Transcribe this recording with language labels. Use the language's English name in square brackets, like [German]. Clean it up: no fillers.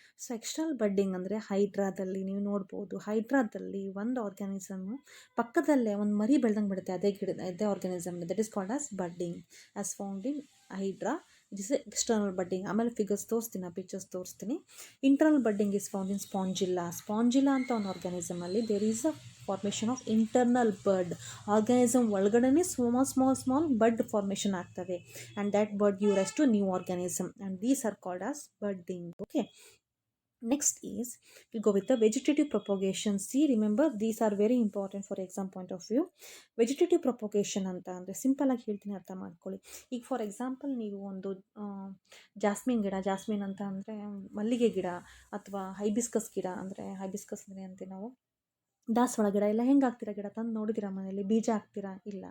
[Kannada] So external budding ಅಂದರೆ ಹೈಡ್ರಾದಲ್ಲಿ ನೀವು ನೋಡ್ಬೋದು, ಹೈಡ್ರಾದಲ್ಲಿ ಒಂದು ಆರ್ಗ್ಯಾನಿಸಮ್ಮು ಪಕ್ಕದಲ್ಲೇ ಒಂದು ಮರಿ ಬೆಳ್ದಂಗೆ ಬಿಡುತ್ತೆ ಅದೇ organism, [English] That is called as budding as found in hydra. This is external budding. [Kannada] ಆಮೇಲೆ ಫಿಗರ್ಸ್ ತೋರಿಸ್ತೀನಿ, ಪಿಕ್ಚರ್ಸ್ ತೋರಿಸ್ತೀನಿ. [English] internal budding is found in spongilla [Kannada] ಅಂತ ಒಂದು ಆರ್ಗ್ಯಾನಿಸಮಲ್ಲಿ [English] There is a formation of internal bud. [Kannada] ಆರ್ಗ್ಯಾನಿಸಮ್ ಒಳಗಡೆ ಸ್ಮಾಲ್ ಬಡ್ ಫಾರ್ಮೇಷನ್ ಆಗ್ತವೆ [English] and that bud gives rise to new organism and these are called as budding. Okay, next is we go with the vegetative propagation. See, remember these are very important for exam point of view. [Kannada] Vegetative propagation ಅಂತ ಅಂದರೆ simple ಆಗಿ ಹೇಳ್ತೀನಿ, ಅರ್ಥ ಮಾಡ್ಕೊಳ್ಳಿ. ಈಗ [English] for example [Kannada] ನೀವು ಒಂದು jasmine ಅಂತ ಅಂದರೆ ಮಲ್ಲಿಗೆ ಗಿಡ ಅಥವಾ ಹೈಬಿಸ್ಕಸ್ ಗಿಡ, ಅಂದರೆ ಹೈಬಿಸ್ಕಸ್ ಅಂದರೆ ಅಂತೀವಿ ನಾವು, ದಾಸವಾಳ ಗಿಡ ಎಲ್ಲ ಹೆಂಗೆ ಹಾಕ್ತೀರಾ, ಗಿಡ ತಂದು ನೋಡಿದ್ದೀರಾ ಮನೆಯಲ್ಲಿ, ಬೀಜ ಹಾಕ್ತೀರಾ ಇಲ್ಲ.